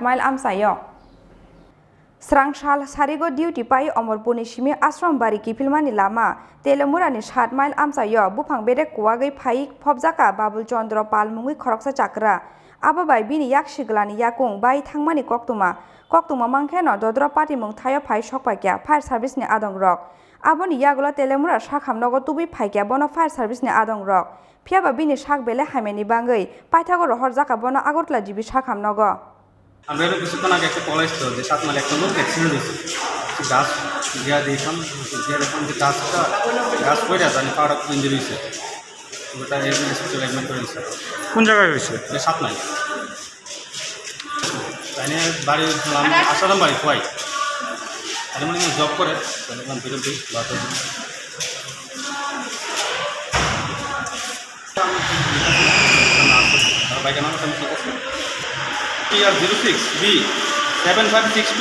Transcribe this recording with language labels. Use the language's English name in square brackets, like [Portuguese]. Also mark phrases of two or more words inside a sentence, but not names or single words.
[Kok Borok] mile amsayo Srangshal sarigo duty pai Omorpuni shimi ashram bari kipilmani lama telemurani 7 mile amsayo bufang bede kuagai phai phobjaka babul chandra pal mungui khoroksa chakra aba bai bini yak siglani yakung bai thangmani koktuma mangkheno dodra pati mung thayo phai sokpaikya [English] fire service [Kok Borok] ni adong rok aboni yagulo telemura sakhamnogo tubi phaikya bono [English] fire service [Kok Borok] ni adong rok phiaba bini sak bele haimeni bangai paithago rohor jaka bono agotla jibi sakhamnogo [Bangla] আমরা এর কিছুক্ষণ আগে একটা কল আসতো যে 7 মাইল একটা লোক অ্যাক্সিডেন্ট হয়েছে, গাছ দিয়া দিয়েছিলাম, দিয়ে দেখলাম যে গাছ পড়ে জানি পাওয়াটা খুব ইঞ্জুরি হয়েছে, ওটা [English] hospital admit [Bangla] করে দিচ্ছে। কোন জায়গায় হয়েছে? 7 মাইল। তাই নিয়ে বাড়ি আসালাম বাড়ি খোয়াই তাহলে মানে জব করে দেখলাম বিরোধী বাইকের নাম ঠিক আছে TR06B 7562।